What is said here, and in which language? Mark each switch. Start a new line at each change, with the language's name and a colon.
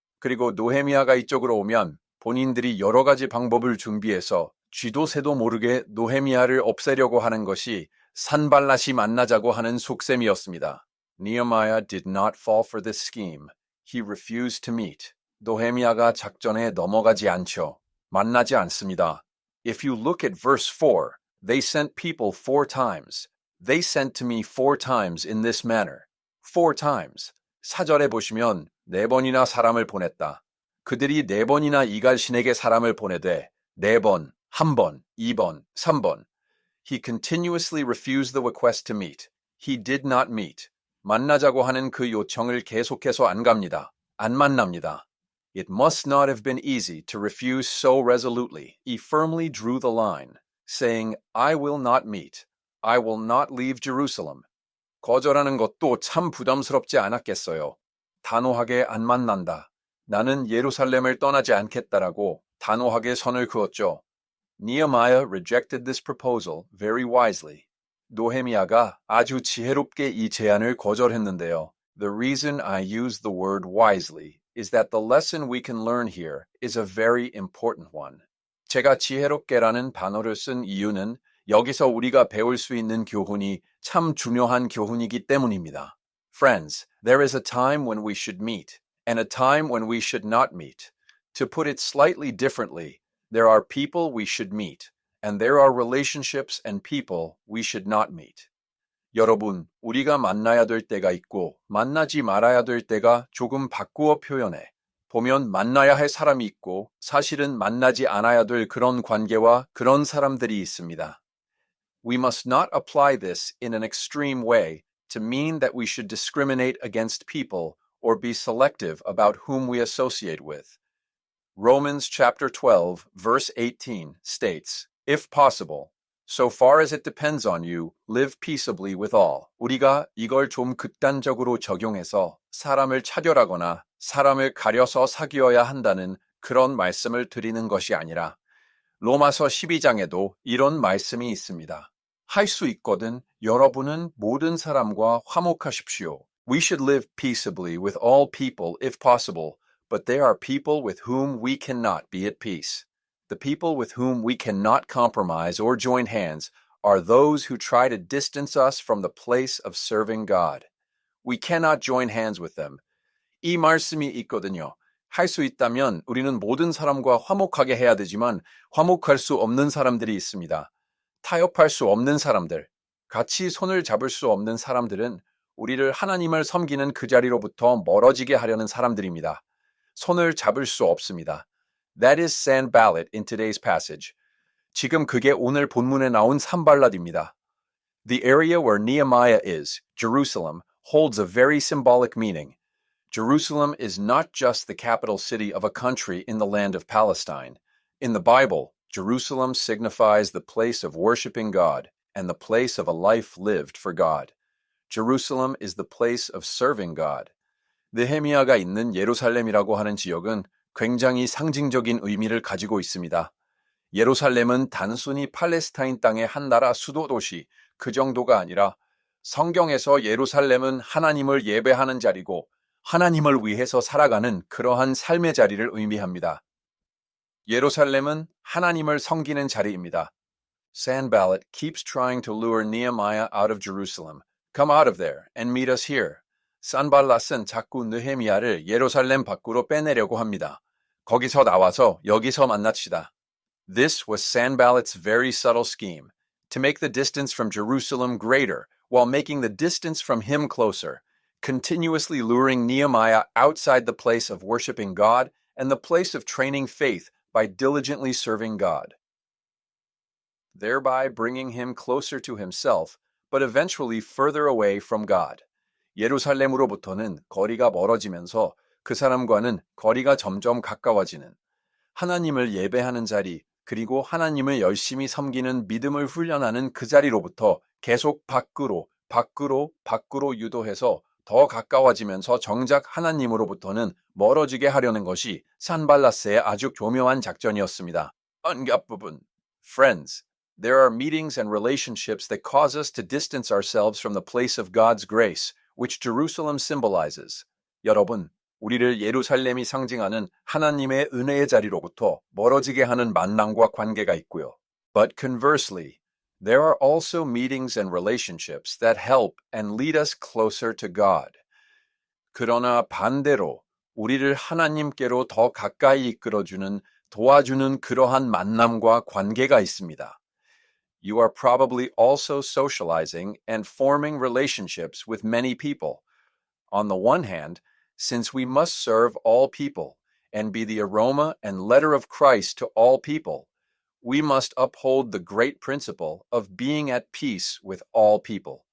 Korean: 그리고 느헤미야가 이쪽으로 오면 본인들이 여러 가지 방법을 준비해서 쥐도 새도 모르게 느헤미야를 없애려고 하는 것이 산발랏이 만나자고 하는 속셈이었습니다.
English: Nehemiah did not fall for this scheme. He refused to meet.
Korean: 느헤미야가 작전에 넘어가지 않죠. 만나지 않습니다.
English: If you look at verse 4, they sent people 4 times. They sent to me 4 times in this manner. 4 times.
Korean: 사절에 보시면 4번이나 사람을 보냈다. 그들이 4번이나 이갈신에게 사람을 보내되 4번, 1번, 2번, 3번.
English: He continuously refused the request to meet. He did not meet.
Korean: 만나자고 하는 그 요청을 계속해서 안 갑니다. 안 만납니다.
English: It must not have been easy to refuse so resolutely. He firmly drew the line, saying, I will not meet. I will not leave Jerusalem.
Korean: 거절하는 것도 참 부담스럽지 않았겠어요. 단호하게 안 만난다. 나는 예루살렘을 떠나지 않겠다라고 단호하게 선을 그었죠.
English: Nehemiah rejected this proposal very wisely.
Korean: 느헤미야가 아주 지혜롭게 이 제안을 거절했는데요.
English: The reason I use the word wisely is that the lesson we can learn here is a very important one.
Korean: 제가 지혜롭게라는 단어를 쓴 이유는 여기서 우리가 배울 수 있는 교훈이 참 중요한 교훈이기 때문입니다.
English: Friends, there is a time when we should meet, and a time when we should not meet. To put it slightly differently, there are people we should meet, and there are relationships and people we should not meet.
Korean: 여러분, 우리가 만나야 될 때가 있고 만나지 말아야 될 때가 조금 바꾸어 표현해 보면 만나야 할 사람이 있고 사실은 만나지 않아야 될 그런 관계와 그런 사람들이 있습니다.
English: We must not apply this in an extreme way to mean that we should discriminate against people or be selective about whom we associate with. Romans chapter 12, verse 18 states, If possible, so far as it depends on you, live peaceably with all.
Korean: 우리가 이걸 좀 극단적으로 적용해서 사람을 차별하거나 사람을 가려서 사귀어야 한다는 그런 말씀을 드리는 것이 아니라 로마서 12장에도 이런 말씀이 있습니다. 할 수 있거든 여러분은 모든 사람과 화목하십시오.
English: We should live peaceably with all people if possible, but there are people with whom we cannot be at peace. The people with whom we cannot compromise or join hands are those who try to distance us from the place of serving God. We cannot join hands with them.
Korean: 이 말씀이 있거든요. 할 수 있다면 우리는 모든 사람과 화목하게 해야 되지만 화목할 수 없는 사람들이 있습니다. 타협할 수 없는 사람들, 같이 손을 잡을 수 없는 사람들은 우리를 하나님을 섬기는 그 자리로부터 멀어지게 하려는 사람들입니다. 손을 잡을 수 없습니다.
English: That is Sanballat in today's passage.
Korean: 지금 그게 오늘 본문에 나온 산발랏입니다.
English: The area where Nehemiah is, Jerusalem, holds a very symbolic meaning. Jerusalem is not just the capital city of a country in the land of Palestine. In the Bible, Jerusalem signifies the place of worshiping God and the place of a life lived for God. Jerusalem is the place of serving God.
Korean: 느헤미야가 있는 예루살렘이라고 하는 지역은 굉장히 상징적인 의미를 가지고 있습니다. 예루살렘은 단순히 팔레스타인 땅의 한 나라 수도 도시 그 정도가 아니라 성경에서 예루살렘은 하나님을 예배하는 자리고 하나님을 위해서 살아가는 그러한 삶의 자리를 의미합니다. 예루살렘은 하나님을 섬기는 자리입니다.
English: Sanballat keeps trying to lure Nehemiah out of Jerusalem. Come out of there and meet us here.
Korean: 산발랏은 자꾸 느헤미야를 예루살렘 밖으로 빼내려고 합니다. 거기서 나와서 여기서 만납시다.
English: This was Sanballat's very subtle scheme, to make the distance from Jerusalem greater while making the distance from him closer, continuously luring Nehemiah outside the place of worshiping God and the place of training faith by diligently serving God, thereby bringing him closer to himself, but eventually further away from God.
Korean: 예루살렘으로부터는 거리가 멀어지면서 그 사람과는 거리가 점점 가까워지는 하나님을 예배하는 자리, 그리고 하나님을 열심히 섬기는 믿음을 훈련하는 그 자리로부터 계속 밖으로 유도해서 더 가까워지면서 정작 하나님으로부터는 멀어지게 하려는 것이 산발랏의 아주 교묘한 작전이었습니다. 언갑 부분.
English: Friends, there are meetings and relationships that cause us to distance ourselves from the place of God's grace, which Jerusalem symbolizes.
Korean: 여러분, 우리를 예루살렘이 상징하는 하나님의 은혜의 자리로부터 멀어지게 하는 만남과 관계가 있고요.
English: But conversely, there are also meetings and relationships that help and lead us closer to God.
Korean: 그러나 반대로 우리를 하나님께로 더 가까이 이끌어주는, 도와주는 그러한 만남과 관계가 있습니다.
English: You are probably also socializing and forming relationships with many people. On the one hand, since we must serve all people and be the aroma and letter of Christ to all people, we must uphold the great principle of being at peace with all people.